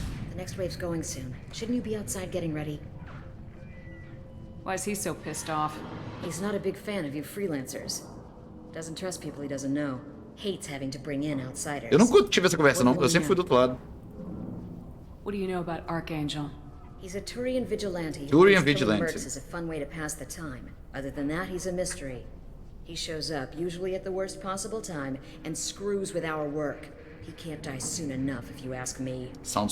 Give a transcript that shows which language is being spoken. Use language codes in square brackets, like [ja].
[en] The next wave's going soon. Shouldn't you be outside getting ready? Why is he so pissed off? He's not a big fan of you freelancers. Doesn't trust people he doesn't know. Hates having to bring in outsiders. [pt] Eu nunca tive essa conversa, não. Eu sempre fui do outro lado. [en] What do you know about Archangel? He's a Turian vigilante. Turian vigilante. Mercs is a fun way to pass the time. Other than that, he's a mystery. He shows up, usually at the worst possible time, and screws with our work. He can't die soon enough, if you ask me. Sounds